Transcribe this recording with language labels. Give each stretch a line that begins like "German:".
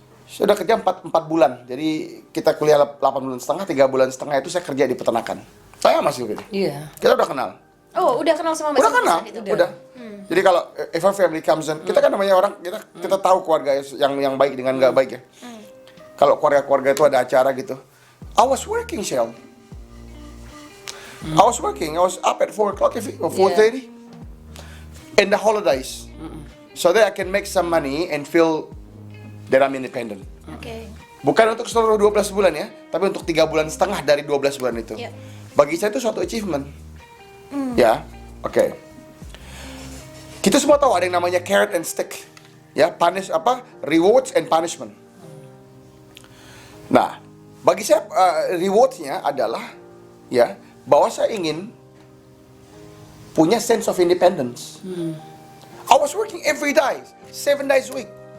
Indonesian: Saya udah kerja 4 bulan. Jadi kita kuliah 8 bulan setengah, 3 bulan setengah itu saya kerja di peternakan. Saya masih gitu. Iya. Kita udah kenal. Oh, udah kenal sama Mbak Udah kenal, itu? udah. Jadi kalau
English: if our family comes in,
Indonesian: kita kan namanya orang, kita tahu keluarga yang baik dengan nggak baik ya. Kalau keluarga itu ada acara gitu.
English: I was working, Shell. I was up at 4 o'clock or 4:30 in the holidays. So that I can make some money and feel that I'm independent. Oke.
Indonesian: Bukan untuk seluruh 12 bulan ya, tapi untuk 3 bulan setengah dari 12 bulan itu. Bagi saya itu suatu achievement. Ya, oke. Kita semua tahu ada yang namanya
English: carrot and stick.
Indonesian: Ya,
English: rewards and punishment.
Indonesian: Nah, bagi saya rewardnya adalah ya bahwa saya ingin punya
English: sense of independence. I was working every day, 7 days a week.